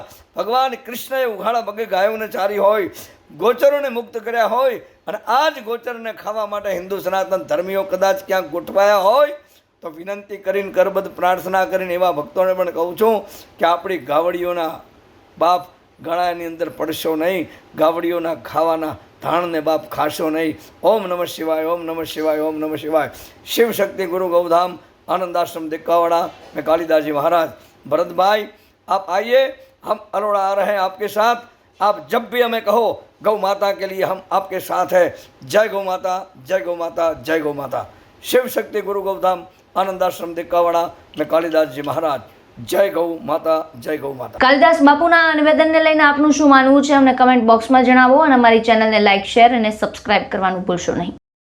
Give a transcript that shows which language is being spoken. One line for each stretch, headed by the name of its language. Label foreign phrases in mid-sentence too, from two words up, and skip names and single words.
Gujarati: ભગવાન કૃષ્ણએ ઉઘાડા પગે ગાયોને ચારી હોય, ગોચરોને મુક્ત કર્યા હોય, અને આ જ ગોચરને ખાવા માટે હિન્દુ સનાતન ધર્મીઓ કદાચ ક્યાંક ગોઠવાયા હોય તો વિનંતી કરીને કરબદ્ધ પ્રાર્થના કરીને એવા ભક્તોને પણ કહું છું કે આપણી ગાવડીઓના બાપ ગળાની અંદર પડશો નહીં, ગાવડીઓના ખાવાના ધાણને બાપ ખાશો નહીં.
Sanskrit: ओम नमः शिवाय, ओम नमः शिवाय, ओम नमः शिवाय.
Hindi: शिव शक्ति गुरु गौधाम आनंदाश्रम दिक्कावाड़ा में कालिदास जी महाराज. भरत भाई आप आइए, हम अरोड़ा आ रहे हैं आपके साथ. आप जब भी हमें कहो गौ माता के लिए हम आपके साथ हैं. जय गौ माता, जय गौ माता, जय गौ माता. शिव शक्ति गुरु गौधाम आनंदाश्रम दिक्कावाड़ा में कालिदास जी महाराज.
Gujarati: જય ગૌ માતા, જય ગૌ માતા. કાલિદાસ બાપુના નિવેદનને લઈને આપનું શું માનવું છે અમને કમેન્ટ બોક્સમાં જણાવો અને અમારી ચેનલને લાઇક, શેર અને સબસ્ક્રાઇબ કરવાનું ભૂલશો નહીં.